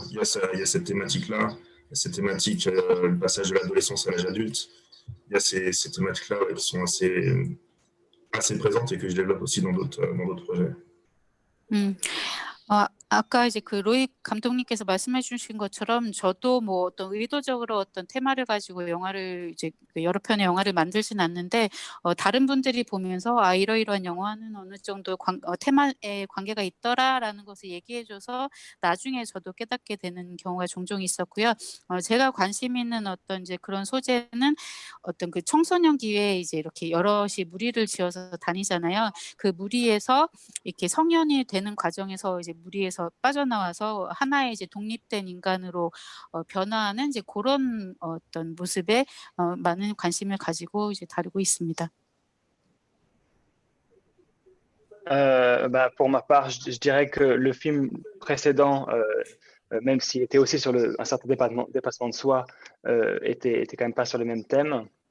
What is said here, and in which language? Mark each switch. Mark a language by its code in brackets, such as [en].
[fr] Il y a cette thématique-là, cette thématique, le passage de l'adolescence à l'âge adulte. Il y a ces thématiques-là qui sont assez présentes et que je développe aussi dans d'autres projets. [ko] 아까 이제 그 로익 감독님께서 말씀해 주신 것처럼 저도 뭐 어떤 의도적으로 어떤 테마를 가지고 영화를 이제 여러 편의 영화를 만들진 않는데, 다른 분들이 보면서 이러이러한 영화는 어느 정도 테마에 관계가 있더라라는 것을 얘기해 줘서 나중에 저도 깨닫게 되는 경우가 종종 있었고요. 제가 관심 있는 어떤 이제 그런 소재는 어떤 그 청소년 기회에 이제 이렇게 여럿이 무리를 지어서 다니잖아요. 그 무리에서 이렇게 성년이 되는 과정에서 이제 무리에서 빠져나와서 하나의 이제 독립된 인간으로 변화하는 이제 그런 어떤 모습에 많은 관심을 가지고 이제 다루고 있습니다. [fr] Pour ma part, je dirais que le film précédent, même s'il était aussi sur un certain dépassement de soi, était quand même pas sur le même thème.